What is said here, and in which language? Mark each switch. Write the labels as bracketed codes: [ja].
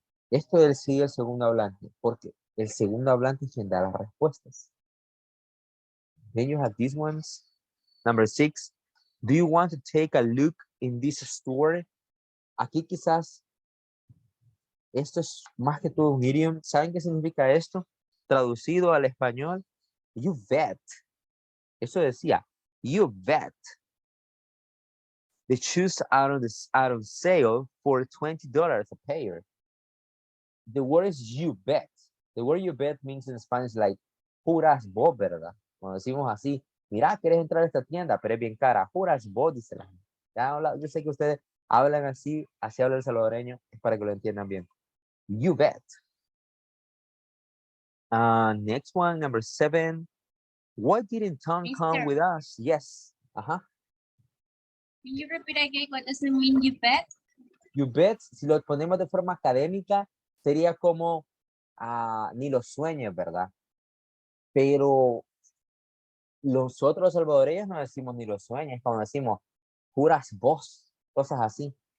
[es] Esto del sigue el segundo hablante, porque el segundo hablante es quien da las respuestas. [en] Then you have these ones. Number 6. Do you want to take a look in this store? [es] Aquí quizás esto es más que todo un idiom. ¿Saben qué significa esto? Traducido al español, you bet. Eso decía, you bet. [en] The shoes out on sale for $20 a pair. The word is you bet. The word you bet means in Spanish like, [es] juras vos, ¿verdad? Cuando decimos así, mira, quieres entrar a esta tienda, pero es bien cara. Juras vos, dice la gente. Yo sé que ustedes hablan así habla el salvadoreño, es para que lo entiendan bien. [en] You bet. Next one, number 7. Why didn't Tom come with us? Yes. Can you repeat again what does it mean, you bet? [es] You bet, si lo ponemos de forma académica, sería como ni lo sueñes, ¿verdad? Pero nosotros los salvadoreños no decimos ni lo sueñes, como decimos, juras vos, cosas así.